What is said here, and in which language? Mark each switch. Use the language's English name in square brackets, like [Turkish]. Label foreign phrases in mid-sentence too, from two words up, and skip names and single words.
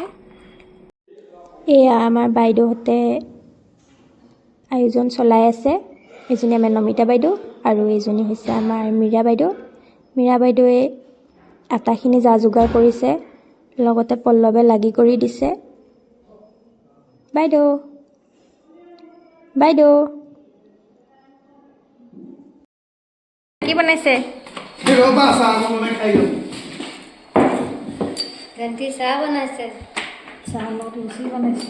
[Assamese] এয়া আমাৰ বাইদেউহতে আয়োজন চলাই আছে। এজনী আমাৰ নমিতা বাইদেউ আৰু এজনী হৈছে আমাৰ মীৰা বাইদেউ। মীৰা বাইদেউৱে আটাখিনি যা যোগাৰ কৰিছে, লগতে পল্লৱে লাগি কৰি দিছে। বাইদেউ বাইদেউ কি বনাইছে? ৰবা চাহ বনাই খাই লওঁ। গন্তি চাহ বনাইছে, চাহ লগত লুচি বনাইছে,